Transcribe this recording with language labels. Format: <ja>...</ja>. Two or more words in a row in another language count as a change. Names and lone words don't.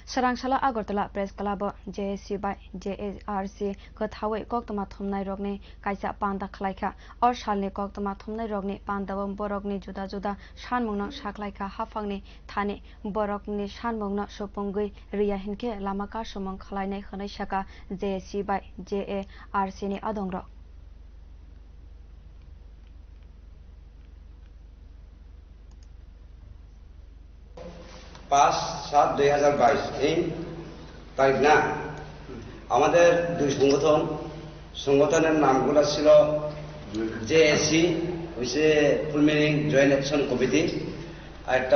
<trp>Sarangsala Agartala Press Club JSC by JARC Kothawe Koktama Thumnai Rogni Kaisa Panda Khlaika or Shalni Koktama Thumnai Rogni Pandavam Borogni Juda Juda Shanmungna Shaklaika Hafangni Thani Borogni Shanmungna Shopungui Ria Hinke Lamaka Shumang Khlaine Khanai Shaka JSC by JARC ni Adongrok.</trp> <bn>পাঁচ সাত 2022 এই তারিখ না আমাদের দুই সংগঠনের নামগুলো ছিল জেএসি হইছে</bn> <en>full meaning joint action committee</en> <bn>আর একটা</bn>